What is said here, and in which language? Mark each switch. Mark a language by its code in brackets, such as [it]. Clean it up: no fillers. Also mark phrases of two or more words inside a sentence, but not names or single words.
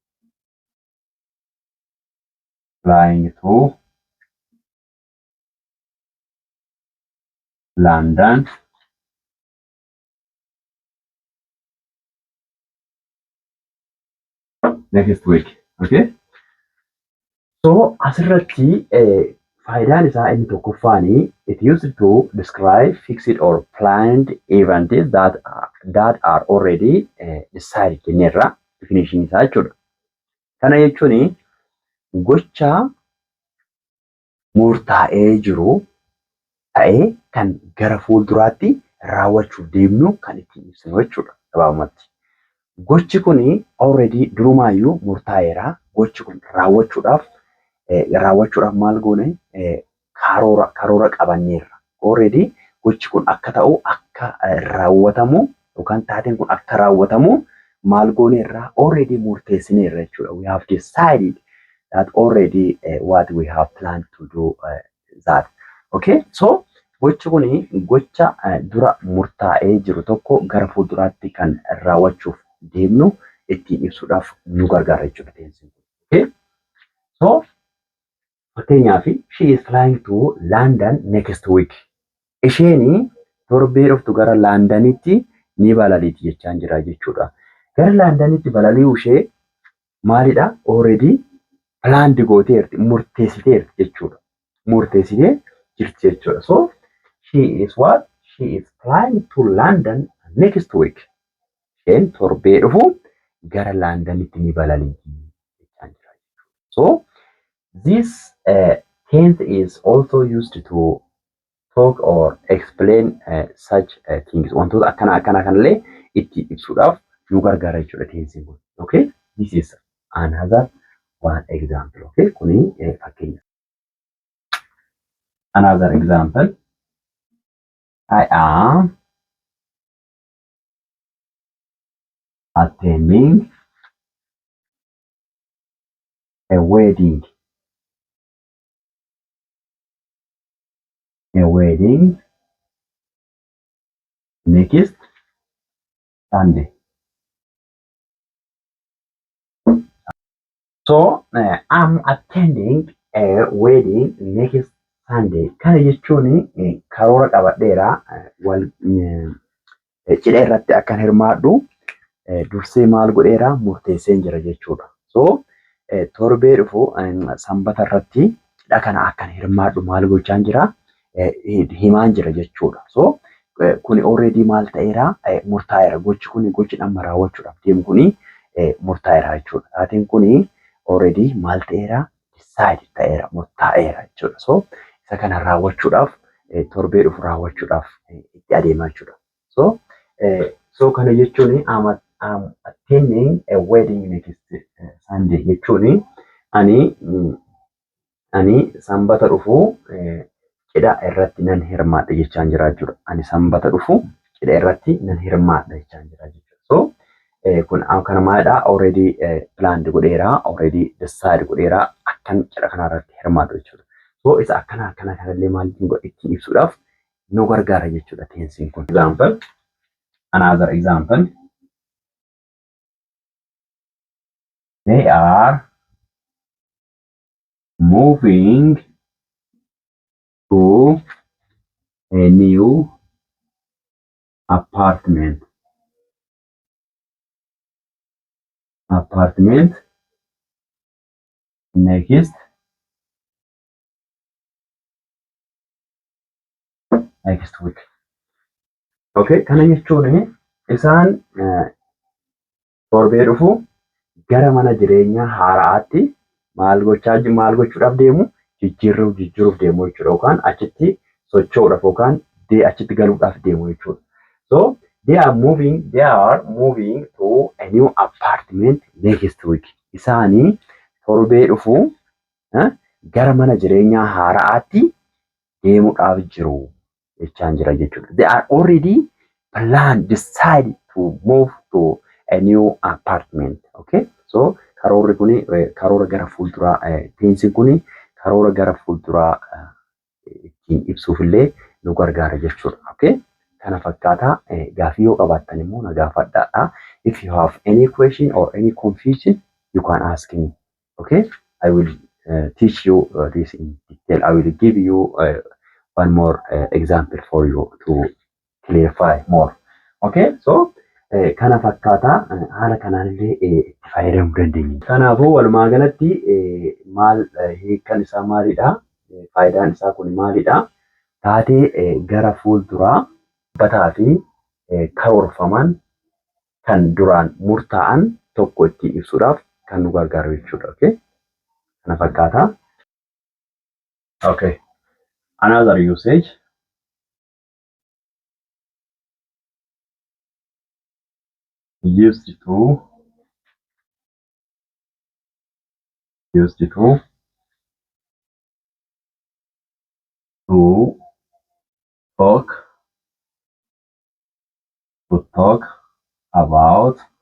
[en] flying to London next week. Okay, so [om] asirratti faayidaan isaa inni tokkoffaani [en] it used to describe fixed or planned events that are already decided [om] jenneerra definition isaa jechuudha. Kana jechuun gocha murtaa'ee jiru ta'ee kan gara fuulduraatti raawwachuuf deemnu kan ittiin ibsinu jechuudha gabaabumatti. Gochi kun already durumaayyuu murtaa'eera. Gochi kun raawwachuudhaaf maal goone karoora qabanneerra. Already gochi kun akka ta'u akka raawwatamu yookaan taateen kun akka raawwatamu maal gooneerra already murteessineerra jechuudha. [en] We have decided that already what we have planned to do that. [om] Okay, so gochi kun gocha dura murtaa'ee jiru tokko gara fuulduraatti kan raawwachuuf deemnu ittiin ibsuudhaaf nu gargaara jechuudha tensiin kun. [en] Okay, so fakkeenyaaf she is flying to London next week. [om] Isheen torbee dhuftu gara Londanitti ni balaliiti jechaan jira jechuudha. Gara Londanitti balali'uu ishee maalidha? [en] Already planned [om] gooteerti, murteessiteerti jechuudha. Murteessitee jirti jechuudha. [en] So she is what? She is flying to London next week. [om] Isheen torbee dhufu gara Londanitti ni balaliiti jechaan jira. [en] So this tense is also used to talk or explain such things. [om] Wantoota akkana kanallee itti ibsuudhaaf nu gargaara jechuudha tensiin kun. [en] Okay, this is another one example. [om] Okay, kuni fakkeenya. [en] Another example, I am attending a wedding next Sunday. So I'm attending a wedding next Sunday. [om] Kana jechuun karoora qabadheera wal cidha irratti akkan hirmaadhu dursee maal godheera murteesseen jira jechuudha. So torbee dhufu sanbata irratti cidha kana akkan hirmaadhu maal gochaan jira himaan jira jechuudha. So kuni already maal ta'eera murtaa'eera. Gochi kuni gochi amma raawwachuudhaaf deemu kuni murtaa'eera jechuudha. Taateen kuni already maal ta'eera decide ta'eera murtaa'eera jechuudha. So isa kana raawwachuudhaaf torbee dhufu raawwachuudhaaf itti adeemaa jechuudha. So kana jechuun [en] I'm attending a wedding next Sunday [om] jechuun ani sanbata dhufu cidha irratti nan hirmaadha jechaan jira jechuudha. Ani sanbata dhufu cidha irratti nan hirmaadha jechaan jira jechuudha. So kun kana maalidha [en] already planned [om] godheera [en] already decide [om] godheera akkan cidha kana irratti hirmaadha jechuudha. So isa akkana kanallee maal ittiin ibsuudhaaf nu gargaara jechuudha tensiin kun. [en] Example, another example. They are moving to a new apartment. Next week. [om] Okay, kana jechuun isaan torbee dhufu gara mana jireenyaa haaraatti maal gochuudhaaf deemu jijjiiruuf deemu jechuudha yookaan achitti socho'uudhaaf yookaan achitti galuudhaaf deemu jechuudha. [en] So they are moving to a new apartment next week. [om] Isaanii torbee dhufu gara mana jireenyaa haaraatti deemuudhaaf jiru jechaan jira jechuudha. [en] They are already decided to move to a new apartment. [om] Okay, so karoorri kuni karoora gara fuulduraa tensiin kuni karoora gara fuulduraa ittiin ibsuufillee nu gargaara jechuudha. Okay, kana fakkaata gaafii yoo qabaattan immoo na gaafadhaa. [en] If you have any question or any confusion you can ask me. Okay, I will teach you this in detail. I will give you one more example for you to clarify more. [om] Okay, so kana fakkaata haala kanaallee itti fayyadamuu dandeenya. Kanaafuu walumaa galatti maal hiikkaan isaa maalidha? Faayidaan isaa kun maalidha? Taatee gara fuulduraa bataa fi karoorfaman kan duraan murtaa'an tokko ittiin ibsuudhaaf kan nu gargaaru jechuudha. Okay, kana fakkaata. [en] Okay, another usage. Used to talk about